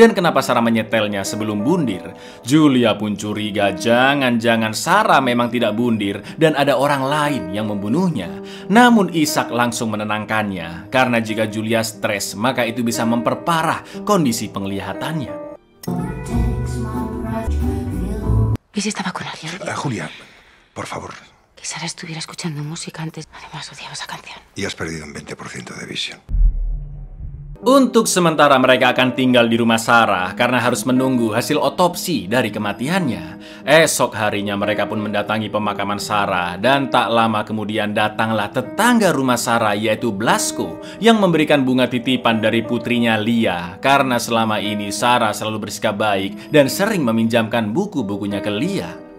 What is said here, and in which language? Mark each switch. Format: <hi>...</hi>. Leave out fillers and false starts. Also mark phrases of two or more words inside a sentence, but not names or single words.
<id>Dan kenapa Sarah menyetelnya sebelum bundir? Julia pun curiga jangan-jangan Sarah memang tidak bundir dan ada orang lain yang membunuhnya. Namun Ishak langsung menenangkannya karena jika Julia stres maka itu bisa memperparah kondisi penglihatannya.</id> <es>¿Y si estaba con alguien? Julia, por favor. Que Sara estuviera escuchando música antes. Además odiaba esa canción. Y has perdido un 20% de visión.</es> <id>Untuk sementara mereka akan tinggal di rumah Sarah karena harus menunggu hasil otopsi dari kematiannya. Esok harinya mereka pun mendatangi pemakaman Sarah dan tak lama kemudian datanglah tetangga rumah Sarah yaitu Blasco yang memberikan bunga titipan dari putrinya Lia karena selama ini Sarah selalu bersikap baik dan sering meminjamkan buku-bukunya ke Lia.</id>